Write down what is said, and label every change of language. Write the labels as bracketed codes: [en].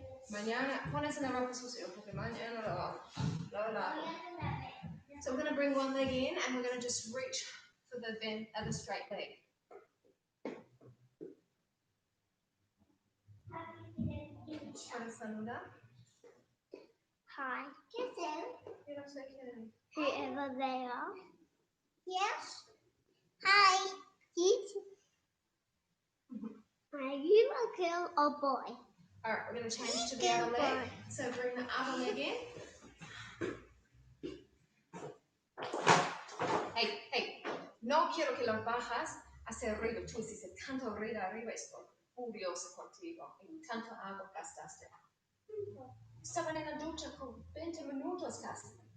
[es] Mañana, pones en la ropa sucia porque mañana lo lavo. [en] So we're going to bring one leg in and we're going to just reach for the other straight leg. [es] Para saludar. [en] Hi. Kiss them. [es] Quiero ser que- [en] Whoever they are. Yes. Hi. Are you a girl or boy? Alright, we're going to change to the other leg. So bring the other leg in. [es] Hey, no quiero que lo bajas hacia arriba. Tú hiciste tanto arriba, estoy furioso contigo. Y tanto agua gastaste. Estaban en la ducha con 20 minutos casi.